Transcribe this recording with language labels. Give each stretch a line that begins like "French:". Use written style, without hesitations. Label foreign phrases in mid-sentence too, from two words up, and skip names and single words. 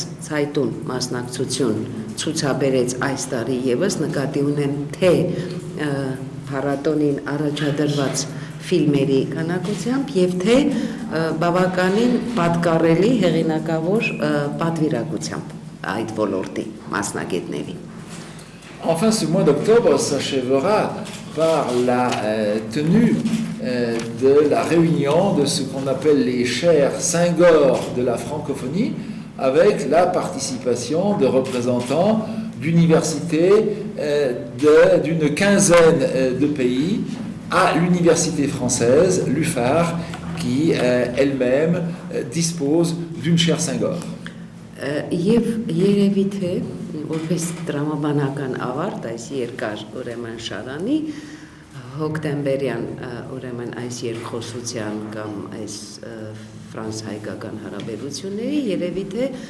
Armenian: ցայտուն մասնակցություն ցուցաբերեց այս տարի եւս նկատի ունեմ թե փառատոնին առաջադրված ֆիլմերի քանակությամբ եւ թե բավականին պատկառելի հեղինակավոր պատվիրակությամբ այդ ոլորտի մասնագետների։
French: Enfin, ce mois d'octobre s'achèvera par la tenue de la réunion de ce qu'on appelle les chaires Senghor de la francophonie, avec la participation de représentants d'universités d'une quinzaine de pays à l'université française, l'UFAR, qui elle-même dispose d'une chaire Senghor.
Armenian: Եվ երևի թե որպես տրամաբանական ավարտ այս երկար ուրեմն շարանի հոկտեմբերյան ուրեմն այս երկխոսության կամ այս ֆրանս-հայկական հարաբերությունների երևի թե